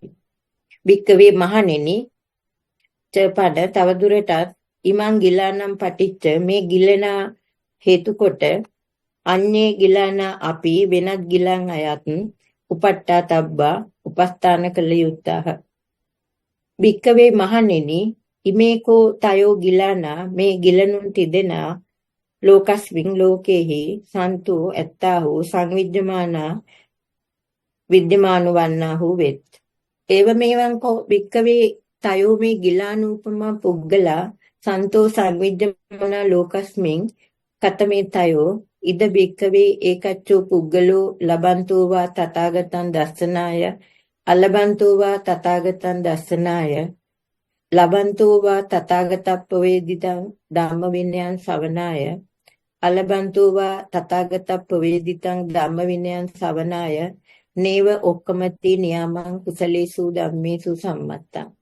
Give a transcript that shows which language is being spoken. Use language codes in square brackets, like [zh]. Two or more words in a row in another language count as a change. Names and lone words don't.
[si] භික්කවේ මහණෙනි චපඩ තවදුරටත් [pi] ඉමං ගිලානම් පටිච්ච [si] මේ ගිලනා හේතු කොට [pi] අඤ්ඤේ ගිලානා [si] අපි වෙනත් ගිලන් අයත් උපට්ඨතබ්බා උපස්ථාන කළ යුත්තාහ. භික්කවේ මහණෙනි [pi] ඉමේකෝ තයෝ ගිලානා [si] මේ ගිලනුන් තිදෙනා ලෝකස්මින් ලෝකේහි සන්තෝ ඇත්තාහු සංවිජ්ජමානා විද්‍යමාන වන්නාහු වෙත්. [pi] ඒවමෙවංකෝ භික්කවේ තයෝ මේ ගිලානූපමා පුග්ගලා සන්තෝ සංවිජ්ජමානා ලෝකස්මින් කතමේ තයෝ ඉද භික්කවේ ඒකච්චෝ පුග්ගලෝ ලබන්තෝවා තථාගතං දස්සනාය අලබන්තෝවා තථාගතං දස්සනාය ලබන්තෝවා තථාගතප්පවේදිතං ධම්ම විනයං ශවනාය අලබන්තෝවා තථාගතප්පවේදිතං ධම්ම විනයං ශවනාය නේව ඔක්කමති නියාමං කුසලේසු ධම්මේසු සම්මත්තං.